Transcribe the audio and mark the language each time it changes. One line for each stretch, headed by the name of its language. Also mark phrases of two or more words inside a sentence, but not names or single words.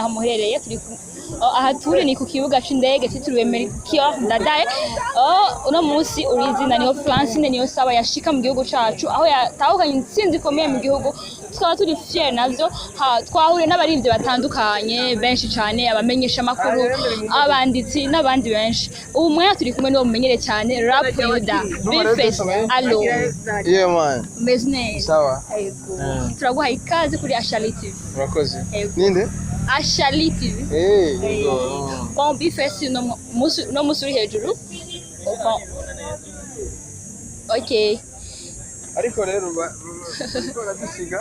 Rundi: aho muherereye turi aha turi ni ku kibuga c'indege cyitiriwe Melchior Ndadaye uno munsi urizina niyo Francine niyo saba yashika mu gihugu cacu aho yatahukanye intsinzi ikomeye mu gihugu twaba turi fier navyo twahure n'abarivye batandukanye benshi cyane abamenyesha makuru abanditsi n'abandi benshi ubu mwaya turi kumwe n'uwo mumenyere cyane Rap Yuda Bface allo
English: Yeah man. Business.
Rundi: Sawa. Turaguha ikaze kuri Ashali TV. Urakoze. Ninde? Ashali TV. Bon Bface no musuri hejuru. Okay. Ariko rero barabisiga.